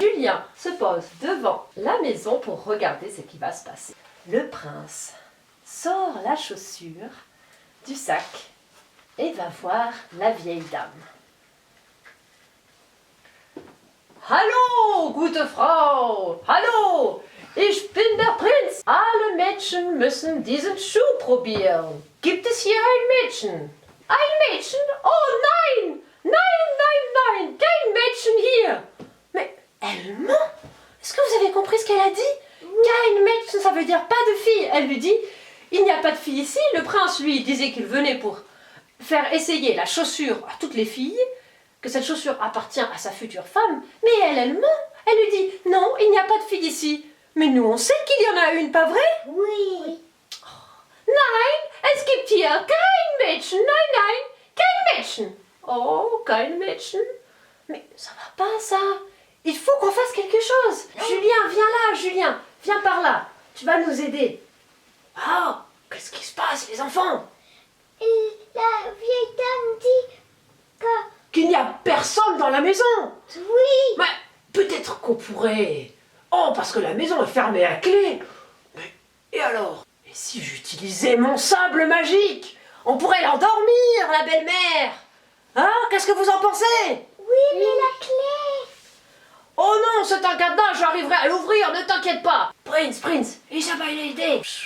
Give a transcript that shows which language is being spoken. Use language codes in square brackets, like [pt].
[fr] Julien se pose devant la maison pour regarder ce qui va se passer. Le prince sort la chaussure du sac et va voir la vieille dame. [de] Hallo, gute Frau! Hallo! Ich bin der Prinz. Alle Mädchen müssen diesen Schuh probieren. Gibt es hier ein Mädchen? Ein Mädchen? Oh nein! Nein, nein, nein! Kein Mädchen hier! [fr] Mais elle ment! Est-ce que vous avez compris ce qu'elle a dit? [de] Kein Mädchen, [fr] ça veut dire pas de fille. Elle lui dit, il n'y a pas de fille ici. Le prince, lui, disait qu'il venait pour faire essayer la chaussure à toutes les filles, que cette chaussure appartient à sa future femme. Mais elle ment. Elle lui dit, non, il n'y a pas de fille ici. Mais nous, on sait qu'il y en a une, pas vrai? Oui. [de] Nein, es gibt hier kein Mädchen. Nein, nein, kein Mädchen. Oh, kein Mädchen. [fr] Mais ça va pas, ça. Il faut qu'on fasse quelque chose. Julien, viens là, Julien. Viens par là. Tu vas nous aider. Ah, qu'est-ce qui se passe, les enfants? Et la vieille dame dit que Qu'il n'y a personne dans la maison. oui. Mais peut-être qu'on pourrait... Oh, parce que la maison est fermée à clé. Mais et alors? Et si j'utilisais mon sable magique? On pourrait l'endormir, la belle-mère. Hein? Qu'est-ce que vous en pensez? Oui, mais la clé. Oh non, c'est un cadenas, j'arriverai à l'ouvrir, ne t'inquiète pas. [de] Prince, ich habe eine Idee.